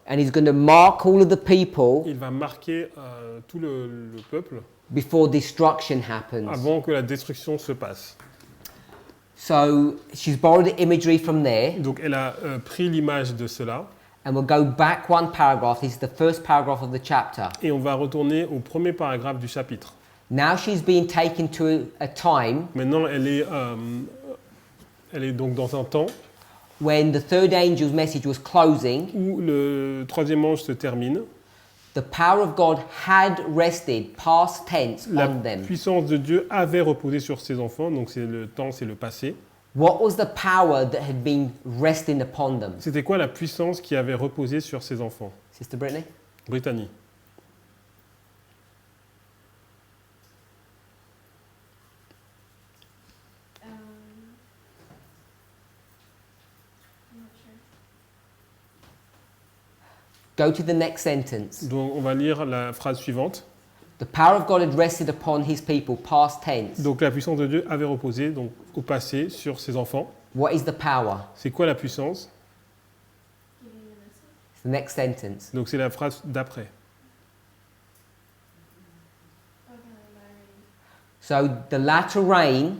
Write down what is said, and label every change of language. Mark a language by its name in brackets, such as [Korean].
[English] And he's going to mark all of the people [French] Il va marquer tout le peuple [English] before destruction happens. [French] avant que la destruction se passe. [English] So she's borrowed the imagery from there. [French] Donc elle a pris l'image de cela. [English] And we'll go back one paragraph. This is the first paragraph of the chapter. [French] Et on va retourner au premier paragraphe du chapitre. [English] Now she's being taken to a time [French] Maintenant, elle est donc dans un temps [English] when the third angel's message was closing. [French] où le troisième ange se termine. [English] The power of God had rested, past tense, [French] La [English] on them. [French] puissance de Dieu avait reposé sur ses enfants, donc c'est le temps, c'est le passé. [English] What was the power that had been resting upon them? [French] C'était quoi la puissance qui avait reposé sur ses enfants? [English] Sister Brittany? [French] Brittany. [English] I'm not sure. Go to the next sentence. [French] Donc on va lire la phrase suivante. [English] The power of God had rested upon his people, past tense. [French] Donc la puissance de Dieu avait reposé donc au passé sur ses enfants. [English] What is the power? [French] C'est quoi la puissance? [English] It's the next sentence. [French] Donc c'est la phrase d'après. [English] So the latter rain